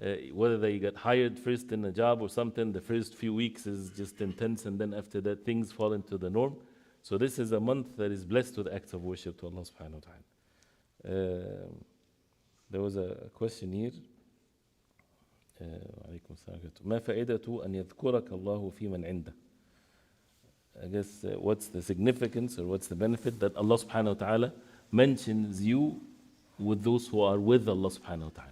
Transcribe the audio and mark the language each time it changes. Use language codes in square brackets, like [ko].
[en] Whether they get hired first in a job or something, the first few weeks is just intense, and then after that things fall into the norm. So this is a month that is blessed with acts of worship to Allah subhanahu wa ta'ala. There was a question here. [ar] عليكم السلام ورحمة الله. ما فائدة أن يذكرك الله في من عنده? [en] I guess what's the significance or what's the benefit that Allah subhanahu wa ta'ala mentions you with those who are with Allah subhanahu wa ta'ala.